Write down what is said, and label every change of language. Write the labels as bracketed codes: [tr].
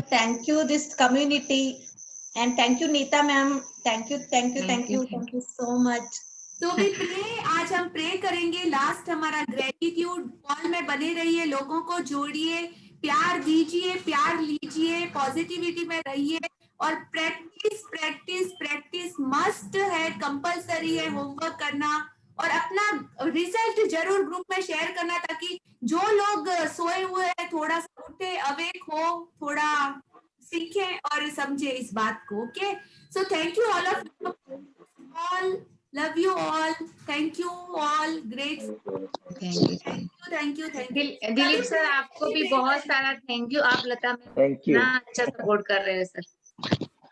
[en] Thank you this community, and thank you Neeta ma'am. Thank you so much. [hi] तो भी pray, आज हम pray करेंगे। लास्ट हमारा ग्रेटिट्यूड कॉल में बने रहिए, लोगों को जोड़िए, प्यार दीजिए, प्यार लीजिए, पॉजिटिविटी में रहिए, और प्रैक्टिस प्रैक्टिस प्रैक्टिस मस्ट है, कंपलसरी है होमवर्क करना, और अपना रिजल्ट जरूर ग्रुप में शेयर करना, ताकि जो लोग सोए हुए हैं थोड़ा सा उठे, अवेक हो, थोड़ा सीखें और समझे इस बात को। [en] okay, so thank you all of all, love you all, thank you all, great, thank you [hi] Dilip sir आपको भी बहुत सारा थैंक यू। आप लता में [en] thank you, [hi] इतना अच्छा सपोर्ट कर रहे हो सर।